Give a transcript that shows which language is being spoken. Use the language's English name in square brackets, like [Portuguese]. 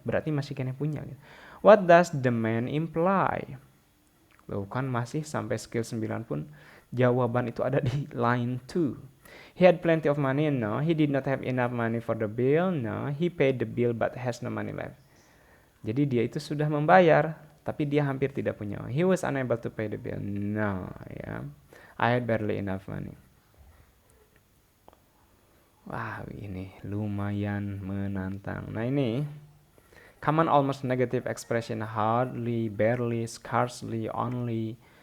[Indonesian] Berarti masih kena punya. [English] What does the man imply? [Indonesian] Loh kan masih sampai skill 9 pun jawaban itu ada di line 2. [English] He had plenty of money? No. He did not have enough money for the bill? No. He paid the bill but has no money left. [Indonesian] Jadi dia itu sudah membayar, tapi dia hampir tidak punya. [English] He was unable to pay the bill. No, ya. I had barely enough money. [Indonesian] Wah, ini lumayan menantang. [English] Nah ini common almost negative expression, hardly, barely, scarcely, only.